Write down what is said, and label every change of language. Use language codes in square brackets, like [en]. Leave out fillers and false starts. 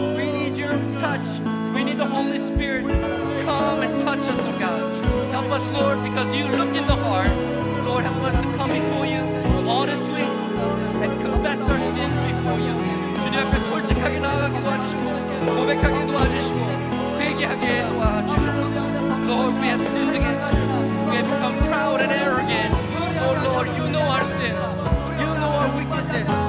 [en] We need your touch. We need the Holy Spirit. Come and touch us, oh God. Help us, Lord, because you look in the heart. Lord, help us to come before you honestly and confess our sins before you. [ko] 주님 앞에 솔직하게 나아가게 도와주시고 고백하게 도와주시고 회개하게 도와주시고. [en] Lord, we have sinned against you. We have become proud and arrogant. Oh Lord, you know our sins. You know our weaknesses.